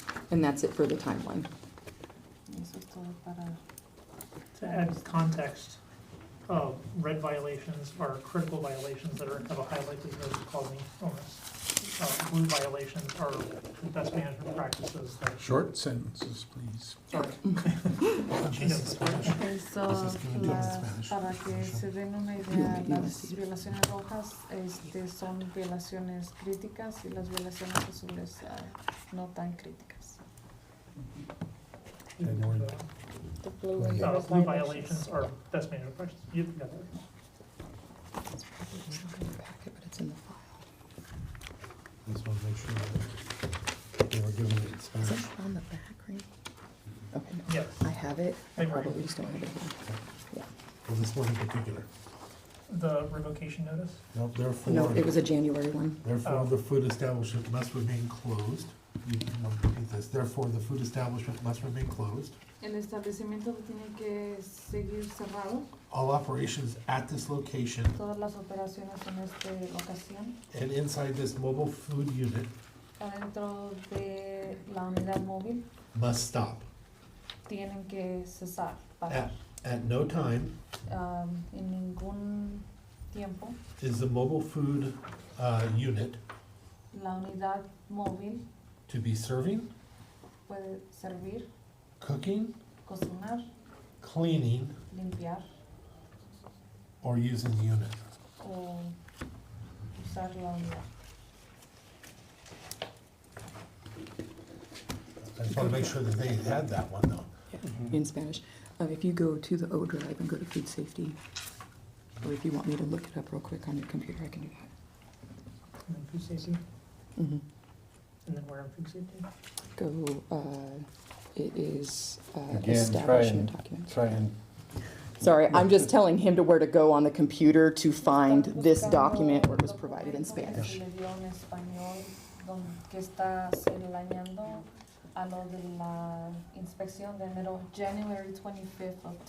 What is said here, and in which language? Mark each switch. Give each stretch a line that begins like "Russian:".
English: And that's it for the timeline.
Spanish: Eso es todo para...
English: To add context, red violations are critical violations that have a high likelihood of causing illness. Blue violations are best management practices that. Short sentences, please. She knows.
Spanish: Eso, para que se den una idea, las violaciones rojas son violaciones críticas y las violaciones azules no tan críticas.
English: The blue and the red Blue violations are best management practices. You've got that. It's probably not in the packet, but it's in the file. I just want to make sure that they were doing it in Is Spanish. it on the back, right? Okay, no. Yes. I have it. I They were- probably just don't have it here. Well, this one in particular. The revocation notice? No, therefore. No, it was a January one. Therefore, Oh. the food establishment must remain closed. You can repeat this. Therefore, the food establishment must remain closed.
Spanish: El establecimiento tiene que seguir cerrado.
English: All operations at this location
Spanish: Todas las operaciones en esta locación,
English: and inside this mobile food unit
Spanish: adentro de la unidad móvil,
English: must stop.
Spanish: tienen que cesar, parar.
English: At no time
Spanish: En ningún tiempo,
English: is the mobile food unit
Spanish: la unidad móvil
English: to be serving,
Spanish: puede servir,
English: cooking,
Spanish: cocinar,
English: cleaning,
Spanish: limpiar
English: or using the unit.
Spanish: o usar la unidad.
English: I just want to make sure that they had that one though. In Spanish. If you go to the O drive and go to food safety, or if you want me to look it up real quick on your computer, I can do that. And then food safety? Mhm. And then where in food safety? Go, it is Again, try establishment documents. and. Sorry, I'm just telling him to where to go on the computer to find this document where it was provided in Spanish.
Spanish: Le dio en español, que está señalando a lo de la inspección de enero,
English: January 25th of